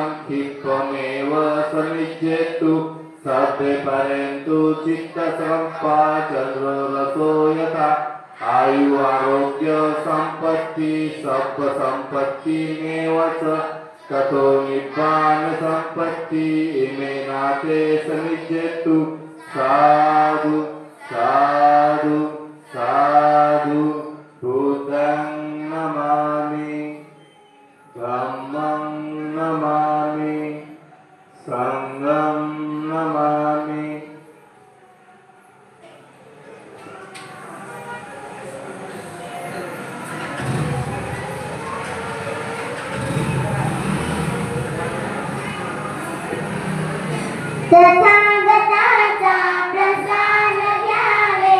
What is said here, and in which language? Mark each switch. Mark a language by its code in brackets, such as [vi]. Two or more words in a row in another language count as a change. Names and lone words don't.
[pi] क्षिप्रमेव समिज्येतु सर्वे परेन्तु चित्तसम्पाचन्द्ररसो यथा आयु आरोग्य सम्पत्ति सर्वसम्पत्तिमेव च ततो निब्बान सम्पत्ति इमे नाते समिज्येतु साधु साधु साधु बुद्धं नमामि धम्मं नमामि संघं नमामि [mr] तथागताचा प्रसाद घ्यावे